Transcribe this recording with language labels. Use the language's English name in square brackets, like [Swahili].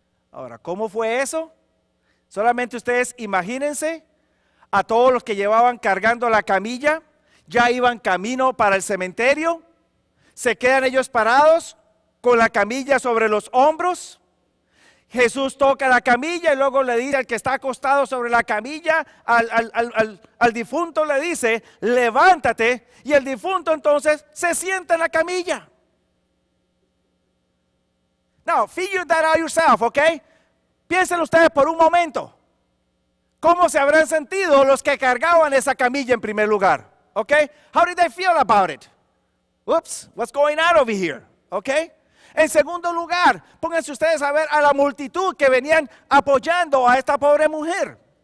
[Spanish] Ahora, ¿cómo fue eso? Solamente ustedes imagínense a todos los que llevaban cargando la camilla, ya iban camino para el cementerio, se quedan ellos parados con la camilla sobre los hombros. Jesús toca la camilla y luego le dice al que está acostado sobre la camilla, al difunto le dice, levántate, y el difunto entonces se sienta en la camilla. [English] Now, figure that out yourself, okay? [Spanish] Piensen ustedes por un momento, ¿cómo se habrán sentido los que cargaban esa camilla en primer lugar? [English] Okay? How did they feel about it? Oops, what's going on over here? Okay? [Spanish] En segundo lugar, pónganse ustedes a ver a la multitud que venían apoyando a esta pobre mujer.